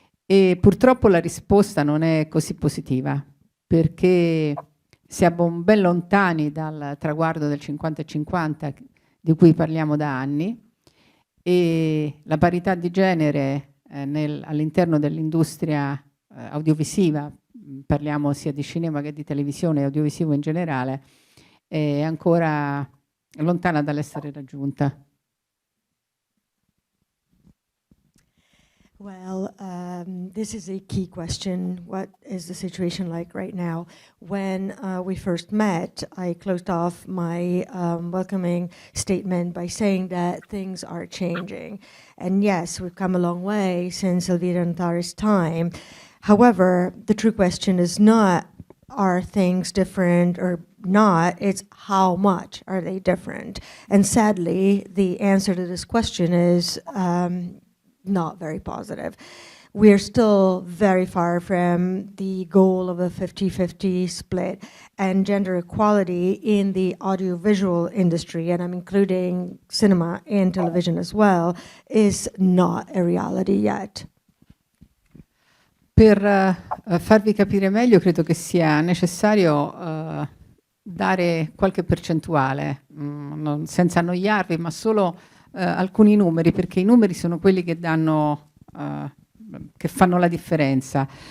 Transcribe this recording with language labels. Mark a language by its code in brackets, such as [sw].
[it] E purtroppo la risposta non è così positiva, perché siamo ben lontani dal traguardo del 50-50 di cui parliamo da anni, e la parità di genere all'interno dell'industria audiovisiva, parliamo sia di cinema che di televisione e audiovisivo in generale, è ancora lontana dall'essere raggiunta. [en] Well, this is a key question. What is the situation like right now? When we first met, I closed off my welcoming statement by saying that things are changing. And yes, we've come a long way since Elvira Notari's time. However, the true question is not, are things different or not? It's how much are they different? And sadly, the answer to this question is not very positive. We're still very far from the goal of a 50-50 split and gender equality in the audiovisual industry, and I'm including cinema and television as well, is not a reality yet. [it] Per farvi capire meglio, credo che sia necessario dare qualche percentuale, senza annoiarvi, ma solo alcuni numeri, perché i numeri sono quelli che danno, che fanno la differenza.